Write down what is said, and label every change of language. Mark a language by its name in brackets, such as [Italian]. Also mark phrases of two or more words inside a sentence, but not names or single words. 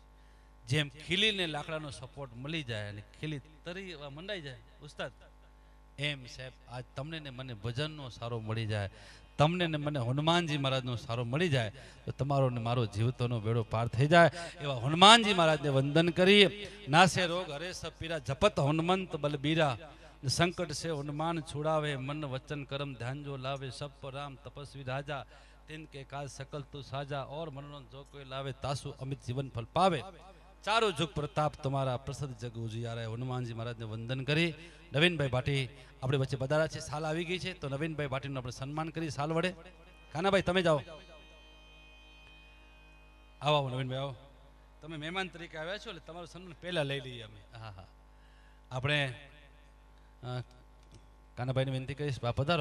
[Gujarati] જેમ ખીલીને લાકડાનો સપોર્ટ મળી જાય અને ખીલી તરીવા મંડાઈ જાય ઉસ્તાદ, એમ સાહેબ આજ તમને ને મને ભજનનો સારો મળી જાય, તમને ને મને હનુમાનજી મહારાજનો સારો મળી જાય તો તમારો ને મારો જીવતોનો બેડો પાર થઈ જાય. એવા હનુમાનજી મહારાજને વંદન કરી. [Awadhi] नासे रोग हरे सब पीरा, जपत हनुमंत बलबीरा, संकट से हनुमान छुड़ावे, मन वचन कर्म ध्यान जो लावे, सब पर राम तपस्वी राजा, तिनके काज सकल तू साजा, और मनोरंजन जो कोई लावे तासु अमित जीवन फल पावे. चारों जुग प्रताप तुम्हारा प्रसिद्ध जग उजियारे. [Gujarati] हनुमानजी महाराजને વંદન કરી નવીનભાઈ ભાટી આપણે વચ્ચે પધાર્યા છે. સાલ આવી ગઈ છે તો નવીનભાઈ ભાટીનું આપણે સન્માન કરી સાલ વડે. કાનાભાઈ તમે જાઓ, આવો નવીનભાઈ આવો. તમે મહેમાન તરીકે આવ્યા છો એટલે તમારું સન્માન પહેલા લઈ લઈએ અમે. હા હા, આપણે કાનાભાઈને વિનંતી કરીશ, બા પધારો.